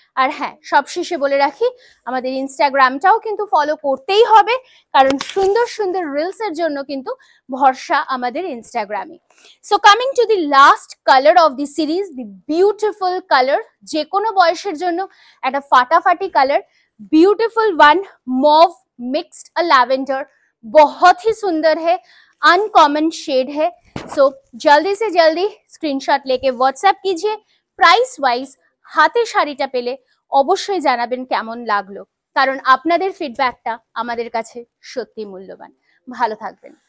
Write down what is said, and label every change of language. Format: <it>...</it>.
<bn>আর হ্যাঁ, সবশেষে বলে রাখি আমাদের ইনস্টাগ্রামটাও কিন্তু ফলো করতেই হবে, কারণ সুন্দর সুন্দর রিলসের জন্য কিন্তু ভরসা আমাদের ইনস্টাগ্রামে।</bn> <en>so coming to the last colour of the series, the beautiful colour,</en> <bn>যে কোনো বয়সের জন্য একটা ফাটাফাটি colour,</bn> <hi>beautiful one, mauve mixed अ लैवेंडर, बहुत ही सुंदर है, अनकॉमन शेड है। सो जल्दी से जल्दी स्क्रीनशॉट लेके व्हाट्सएप कीजिए। प्राइस वाइज हाथे</hi> <bn>শাড়িটা পেলে অবশ্যই জানাবেন কেমন লাগলো, কারণ আপনাদের ফিডব্যাকটা আমাদের কাছে সত্যি মূল্যবান। ভালো থাকবেন।</bn>